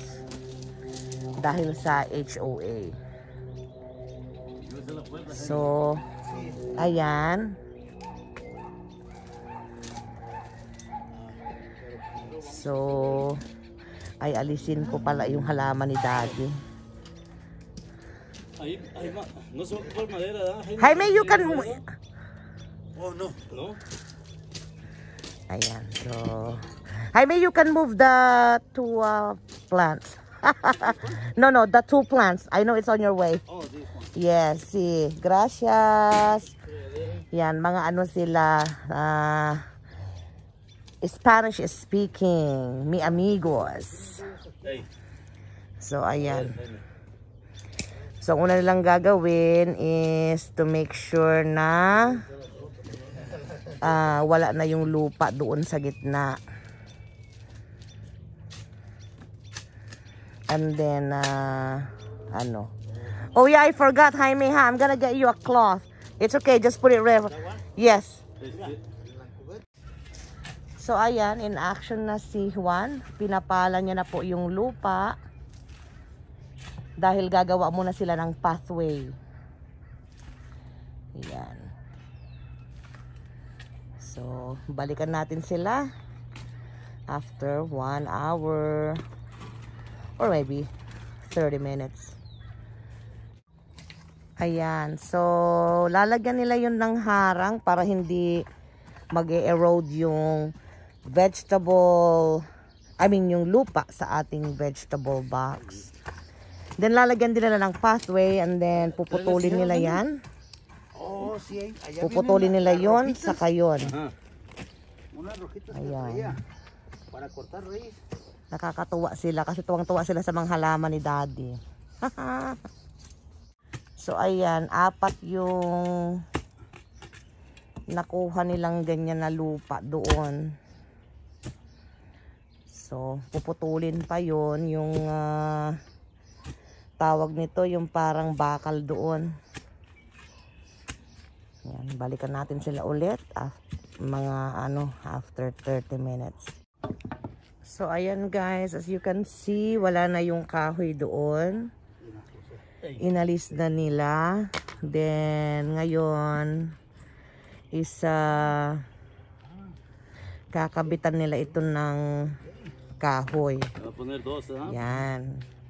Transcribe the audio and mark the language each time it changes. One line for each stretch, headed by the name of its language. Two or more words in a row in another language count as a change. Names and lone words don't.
Filipino: Dahil sa HOA. So, ayan. So, ay alisin ko pala yung halaman ni Daddy. Jaime,
English: you can... Oh, no. No?
Filipino: Ayan, so...
English: Jaime, you can move the two plants. No, the two plants. I know it's on your way. Oh, this one. Yes,
Spanish: sí. Gracias.
Filipino: Yan, mga ano sila.
English: Spanish speaking.
Spanish: Mi amigos.
Filipino: So, ayan. So, una nilang gagawin is
English: to make sure
Filipino: na wala na yung lupa doon sa gitna.
English: And then,
Filipino: ano.
English: Oh yeah, I forgot, Jaime, ha? I'm gonna get you a cloth. It's okay, just put it right.
Filipino: Yes. So, ayan,
English: in action
Filipino: na si Juan. Pinapala niya na po yung lupa. Dahil gagawa muna sila ng pathway. Ayan. So, balikan natin sila
English: after 1 hour. Or maybe 30 minutes.
Filipino: Ayan. So, lalagyan nila yun ng harang para hindi mag-erode yung vegetable, yung lupa sa ating
English: vegetable box.
Filipino: Then, lalagyan din nila ng pathway
English: and then
Filipino: puputulin nila yan. Puputulin nila yun sa kayon. Ayan.
Spanish: Para cortar raíz.
Filipino: Nakakatuwa sila kasi tuwang-tuwa sila sa mga halaman ni Daddy. So, ayan. 4 yung nakuha nilang ganyan na lupa doon. So, puputulin pa yon yung tawag nito, yung parang bakal doon. Ayan. Balikan natin sila ulit
English: after 30 minutes.
Filipino: So, ayan guys,
English: as you can see,
Filipino: wala na yung kahoy doon. Inalis na nila. Then, ngayon, kakabitan nila ito ng kahoy. Yan.